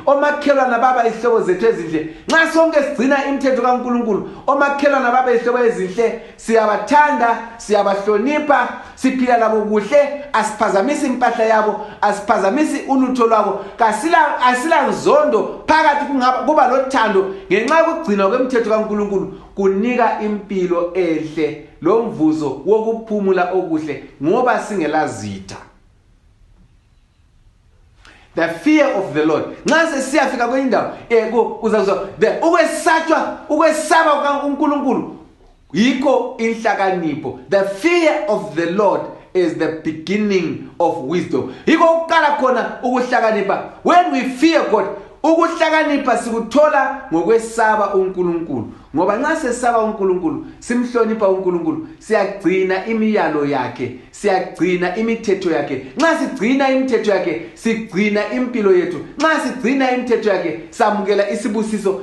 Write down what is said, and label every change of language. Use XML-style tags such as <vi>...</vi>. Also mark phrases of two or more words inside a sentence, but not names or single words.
<nd>Omakhelwana baba izihlobo zethu ezinhle. Nxa sonke sigcina imithetho kaNkulunkulu, omakhelwana baba izihlobo ezinhle, siyabathanda, siyabahlonipha, siphila labo kuhle, asiphazamisi impahla yabo, asiphazamisi ulutho lwabo, asila nzondo phakathi, kuba lothando ngenxa yokugcina kwemithetho kaNkulunkulu. Kunika impilo enhle lomvuzo wokuphumula okuhle ngoba singelazitha.</nd> <en>The fear of the Lord.</en> <nd>Nxa sesiyafika kwindawo uzazwa ukwesaba kaNkulunkulu yikho inhlakanipho.</nd> <en>The fear of the Lord is the beginning of wisdom.</en> <nd>Yikho ukqala khona ukuhlakanipha.</nd> <en>When we fear God,</en> <nd>ukuhlakanipha sikuthola ngokwesaba uNkulunkulu. Ngoba nxa sesaba uNkulunkulu, simhlonipha uNkulunkulu, siyagcina imiyalo yakhe, siyagcina imithetho yakhe. Nxa sigcina imithetho yakhe, sigcina impilo yethu. Nxa sigcina imithetho yakhe, samukela isibusiso.</nd>